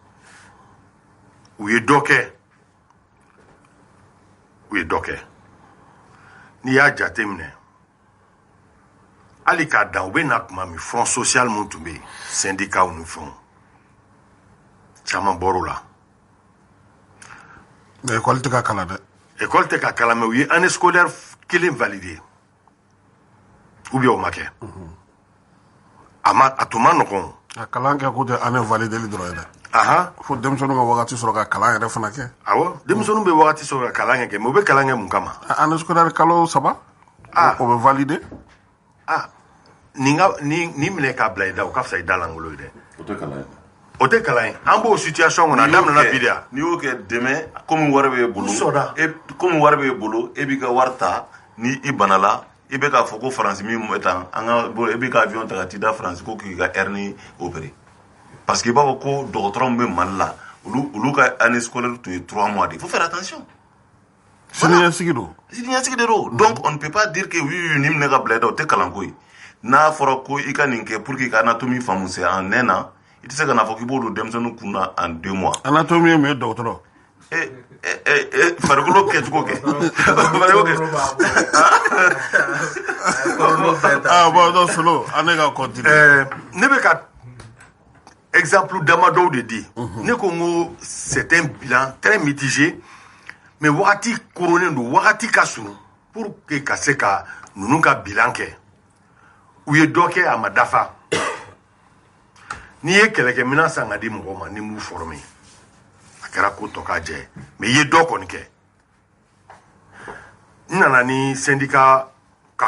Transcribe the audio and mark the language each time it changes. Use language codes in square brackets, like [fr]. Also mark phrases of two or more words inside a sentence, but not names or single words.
[bm] u ye dɔ kɛ n'i y'a jate minɛ hali k'a dan u bɛ na tuma min [fr] front social [bm] mun tun bɛ yen syndicat ni fɛnw caman bɔr'o la [fr] mais école [bm] tɛ ka kalan dɛ école tɛ ka kalan mais u ye [fr] année scolaire [bm] kelen [fr] validé ou bien [bm] o ma kɛ a tun ma nɔgɔn a kalan kɛ ko tɛ année valideli dɔrɔn ye dɛ fo denmisɛnninw ka wagati sɔrɔ ka kalan yɛrɛ fana kɛ awɔ denmisɛnninw bɛ wagati sɔrɔ ka kalan kɛ mais u bɛ kalan kɛ mun kama [fr] année scolaire [bm] kalo 3 o bɛ validé ni minɛ k'a bila i da o ka fisa i da langolo ye dɛ o tɛ kalan ye an b'o situation kɔnɔ a daminɛna bi de yan n'i y'o kɛ dɛmɛ komi wari b'e bolo e b'i ka wari ta ni i banala i bɛ k'a fɔ ko faransi min tan e b'i ka avion ta ka t'i da faransi ko k'i ka [fr] hernie opéré parce que [bm] i b'a fɔ ko dɔgɔtɔrɔ min bɛ Mali la olu ka [fr] année scolaire [bm] tun ye 3 [fr] mois de il faut faire attention [bm] siniɲɛsigi don [fr] donc on ne peut pas dire que oui [bm] ni minɛ ka bila i da o tɛ kalanko ye n'a fɔra ko i ka nin kɛ [fr] pour que [bm] i ka anatomie faamu [fr] c'est en un an [bm] i tɛ se ka n'a fɔ k'i b'o don denmisɛnninw kun na [fr] en 2 mois [bm] anatomie ye mun ye dɔgɔtɔrɔ farikolo kɛcogo kɛ bon solo an ne ka continuer ne bɛ ka exemple damadɔw de di ne ko n ko [fr] c'est un bilan très mitigé mais [bm] wagati koronnen don wagati ka surun [fr] pour que [bm] ka se ka ninnu ka bilan kɛ u ye dɔ kɛ a ma dafa n'i ye kɛlɛkɛminɛn san ka di mɔgɔw ma ni m'u former a kɛra ko tɔ ka jɛ mais i ye dɔ kɔni kɛ n nana ni syndicat ka